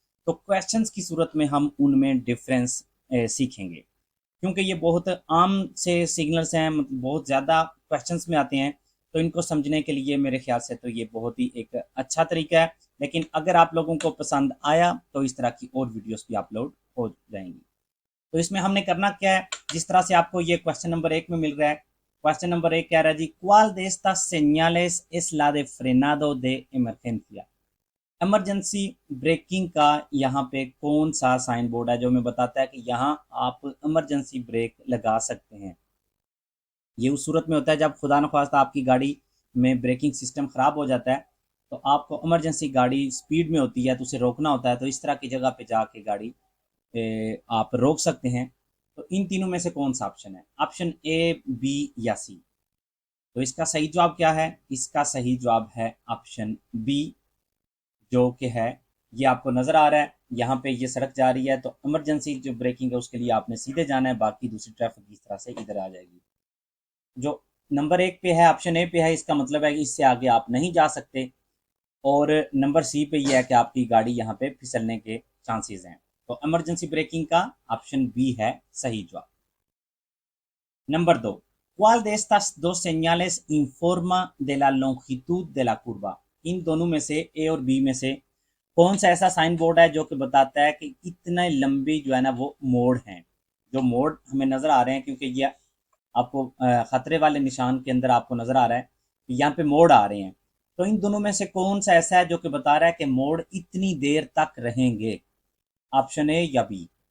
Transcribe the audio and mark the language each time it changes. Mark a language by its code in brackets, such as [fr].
[hi] तो क्वेश्चंस की सूरत में हम उनमें डिफरेंस सीखेंगे, क्योंकि ये बहुत आम से सिग्नल्स हैं, मतलब बहुत ज़्यादा क्वेश्चंस में आते हैं। तो इनको समझने के लिए मेरे ख्याल से तो ये बहुत ही एक अच्छा तरीका है। लेकिन अगर आप लोगों को पसंद आया तो इस तरह की और वीडियोस भी अपलोड हो जाएंगी। तो इसमें हमने करना क्या है, जिस तरह से आपको ये क्वेश्चन नंबर 1 में मिल रहा है। क्वेश्चन नंबर 1 कह रहा है जी, [es] ¿cuál de estas señales es la de frenado de emergencia? [hi] Emergency breaking का यहाँ पे कौन सा साइन बोर्ड है जो हमें बताता है कि यहाँ आप इमरजेंसी ब्रेक लगा सकते हैं। ये उस सूरत में होता है जब खुदा न खास्ता आपकी गाड़ी में ब्रेकिंग सिस्टम ख़राब हो जाता है, तो आपको इमरजेंसी, गाड़ी स्पीड में होती है तो उसे रोकना होता है, तो इस तरह की जगह पे जाके गाड़ी आप रोक सकते हैं। तो इन तीनों में से कौन सा ऑप्शन है? ऑप्शन ए, बी या सी? तो इसका सही जवाब क्या है? इसका सही जवाब है ऑप्शन बी, जो कि है, ये आपको नज़र आ रहा है यहाँ पे ये सड़क जा रही है, तो इमरजेंसी जो ब्रेकिंग है उसके लिए आपने सीधे जाना है, बाकी दूसरी ट्रैफिक इस तरह से इधर आ जाएगी। जो नंबर 1 पे है, ऑप्शन ए पे है, इसका मतलब है कि इससे आगे आप नहीं जा सकते। और नंबर सी पे ये है कि आपकी गाड़ी यहाँ पे फिसलने के चांसेस हैं। तो इमरजेंसी ब्रेकिंग का ऑप्शन बी है सही जवाब। Number 2, [es] ¿cuál de estas dos señales informa de la longitud de la curva? [hi] इन दोनों में से, ए और बी में से, कौन सा ऐसा साइन बोर्ड है जो कि बताता है कि इतने लंबी जो है ना वो मोड़ हैं। जो मोड़ हमें नज़र आ रहे हैं, क्योंकि ये आपको खतरे वाले निशान के अंदर आपको नज़र आ रहा है कि यहाँ पे मोड़ आ रहे हैं। तो इन दोनों में से कौन सा ऐसा है जो कि बता रहा है कि मोड़ इतनी देर तक रहेंगे? ऑप्शन ए या बी?